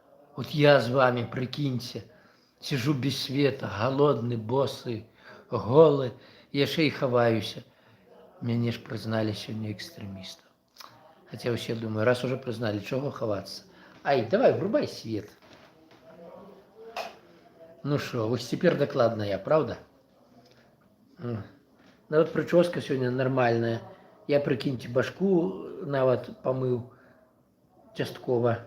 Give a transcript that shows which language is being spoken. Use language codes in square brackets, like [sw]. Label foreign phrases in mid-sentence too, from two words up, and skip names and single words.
[ru] Вот я с вами, прикиньте, сижу без света, голодный, босый, голый, [be] яшчэ і хаваюся. Мяне ж прызналі сёння экстремистом. [ru] Хотя вообще думаю, раз уже признали, чего ховаться? Ай, давай, врубай свет. Ну что, вот теперь докладно я, правда? Ну вот прическа сегодня нормальная. Я, прикиньте, башку нават помыл частково.